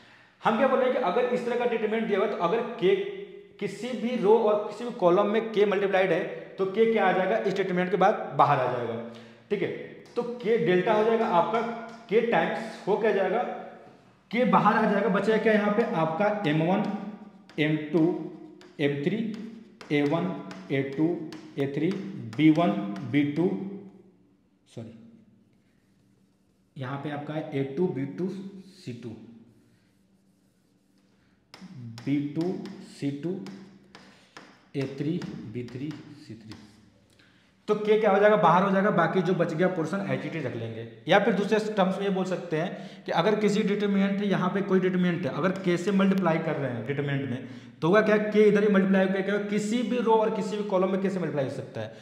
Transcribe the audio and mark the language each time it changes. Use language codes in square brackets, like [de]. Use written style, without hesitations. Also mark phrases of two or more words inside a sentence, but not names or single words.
[hi] हम क्या बोल रहे हैं कि अगर इस तरह का डिटरमिनेंट दिया हुआ तो अगर k किसी भी रो और किसी भी कॉलम में k मल्टीप्लाइड है तो k क्या आ जाएगा, इस डिटरमिनेंट के बाद बाहर आ जाएगा। ठीक है, तो k डेल्टा हो जाएगा आपका k टाइम्स हो क्या जाएगा, k बाहर आ जाएगा, बचेगा क्या यहाँ पे आपका m1 m2 m3 a1 a2 a3 b1 b2 सॉरी यहाँ पे आपका है a2 b2 c2 b2 c2 a3 b3 c3। तो k क्या हो जाएगा, बाहर हो जाएगा, बाकी जो बच गया पोर्शन एच रख लेंगे। या फिर दूसरे टर्म्स में ये बोल सकते हैं कि अगर किसी डिटरमिनेंट है, यहाँ पे कोई डिटरमिनेंट है, अगर k से मल्टीप्लाई कर रहे हैं डिटरमिनेंट में, तो होगा क्या, k इधर ही मल्टीप्लाई होगा, किसी भी रो और किसी भी कॉलम में k से मल्टीप्लाई हो सकता है।